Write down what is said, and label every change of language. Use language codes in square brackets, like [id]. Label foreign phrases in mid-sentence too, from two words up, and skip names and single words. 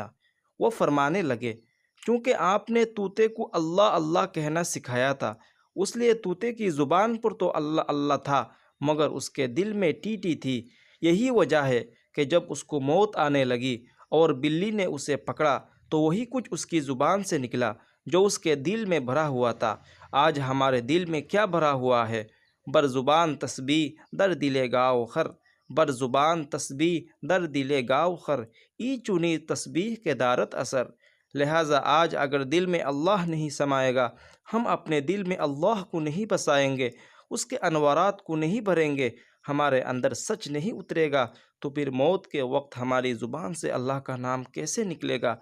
[ur] وہ فرمانے لگے، چونکہ آپ نے طوطے کو اللہ اللہ کہنا سکھایا تھا، اس لیے طوطے کی زبان پر تو اللہ اللہ تھا، مگر اس کے دل میں ٹی ٹی تھی۔ یہی وجہ ہے کہ جب اس کو موت آنے لگی اور بلی نے اسے پکڑا تو وہی کچھ اس کی زبان سے نکلا جو اس کے دل میں بھرا ہوا تھا۔ آج ہمارے دل میں کیا بھرا ہوا ہے؟ [fa] بر زبان تسبیح در دل گاو خر، بر زبان تسبیح در دل گاو خر، ای چنی تسبیح کے دارت اثر۔ [ur] لہٰذا آج اگر دل میں اللہ نہیں سمائے گا، ہم اپنے دل میں اللہ کو نہیں بسائیں گے، اس کے انوارات کو نہیں بھریں گے، ہمارے اندر سچ نہیں اترے گا، تو پھر موت کے وقت ہماری زبان سے اللہ کا نام کیسے نکلے گا؟